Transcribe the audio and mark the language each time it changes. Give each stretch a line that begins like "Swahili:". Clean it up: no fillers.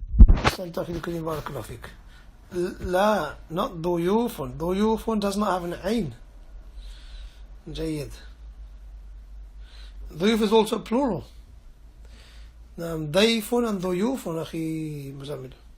Arabic: أحسنت أخي الكريم بارك الله فيك. لا,
English: not
Arabic: ضيوف.
English: ضيوف does not have an عين.
Arabic: جيد.
English: ضيوف is also plural.
Arabic: نعم ضيف and ضيوف أخي مزمل.